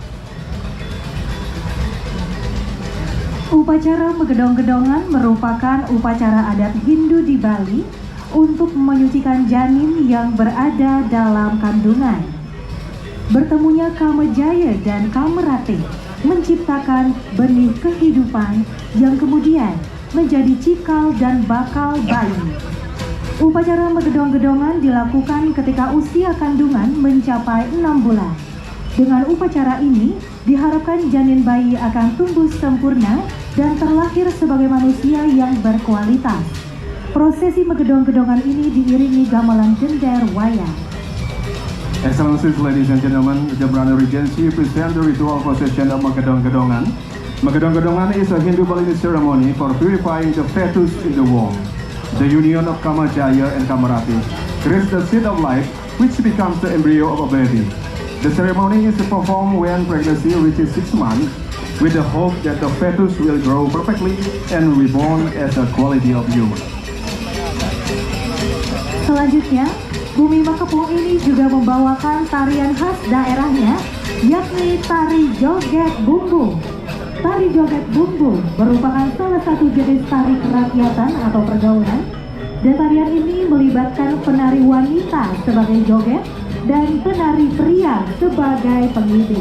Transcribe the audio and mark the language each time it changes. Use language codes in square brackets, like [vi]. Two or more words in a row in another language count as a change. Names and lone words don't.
[id] Upacara Megedong-gedongan merupakan upacara adat Hindu di Bali untuk menyucikan janin yang berada dalam kandungan. Bertemunya Kamajaya dan Kamerate menciptakan benih kehidupan yang kemudian menjadi cikal dan bakal bayi. Upacara Megedong-gedongan dilakukan ketika usia kandungan mencapai 6 bulan. Dengan upacara ini, diharapkan janin bayi akan tumbuh sempurna dan terlahir sebagai manusia yang berkualitas. Prosesi Megedong-gedongan ini diiringi gamelan gender wayang. [en] Excellencies, ladies and gentlemen, Jembrana Regency presents the ritual procession of Megedong-gedongan. Megedong-gedongan is a Hindu Balinese ceremony for purifying the fetus in the womb. The union of Kamajaya and Kamerate creates the seed of life, which becomes the embryo of a baby. The ceremony is performed when pregnancy reaches 6 months, with the hope that the fetus will grow perfectly and reborn as a quality of human. [id] Selanjutnya, Bumi Makapung ini juga membawakan tarian khas daerahnya, yakni tari joget bumbung. Tari joget bumbung merupakan salah satu jenis tari kerakyatan atau pergaulan, dan tarian ini melibatkan penari wanita sebagai joget dan penari pria sebagai pengiring.